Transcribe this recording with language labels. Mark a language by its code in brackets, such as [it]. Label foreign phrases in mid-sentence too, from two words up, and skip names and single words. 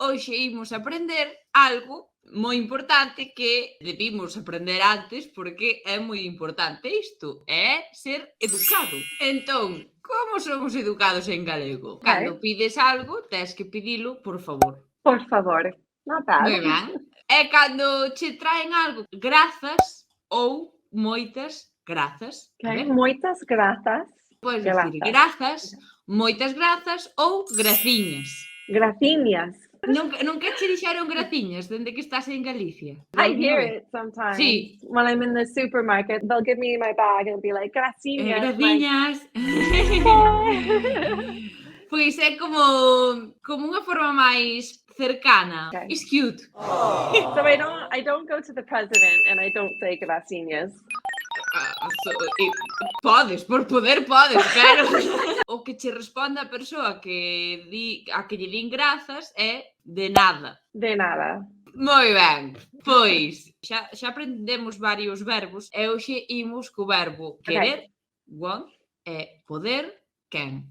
[gl] hoxe imos aprender algo moi importante que debimos aprender antes porque é moi importante isto, é ser educado. Entón, como somos educados en galego? Cando pides algo, tes que pedilo por favor. Por favor. [en] Not bad. [gl] Moi ben. E cando che traen algo, grazas ou moitas grazas. Okay. Moitas grazas. Podes dicir grazas, moitas grazas ou graciñas. Graciñas. Nunca che dixeron graciñas dende que estás en Galicia? [en] I hear it sometimes. Sí. When I'm in the supermarket, they'll give me my bag and be like, [gl] graciñas. Graciñas. Pois é como unha forma máis cercana. [en] Okay. It's cute. So I don't go to the president and I don't say graciñas. [gl] Podes, por poder podes, pero o que che responde a persoa que lle din grazas é de nada. De nada. Moi ben, pois xa aprendemos varios verbos e hoxe imos co verbo querer, want, e poder, can.